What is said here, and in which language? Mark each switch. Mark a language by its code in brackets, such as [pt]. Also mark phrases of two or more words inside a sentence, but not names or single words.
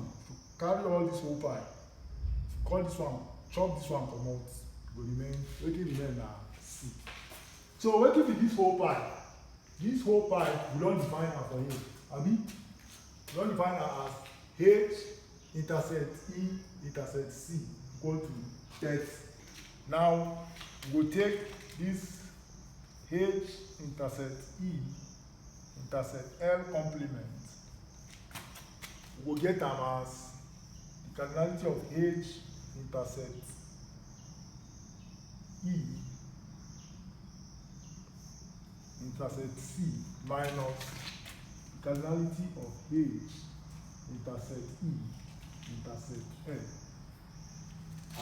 [pcm] If you carry all this whole pie, if you cut this one, chop this one comot, e go remain wetin remain na C. So wetin be this whole pie? This whole pie we don define am for here. Abi? We don define am as H intersect E intersect C equal to 30. Now we go take this H intersect E intersect L complement. We go get am as the cardinality of H intersect E intersect C minus the cardinality of H intersect E intersect L.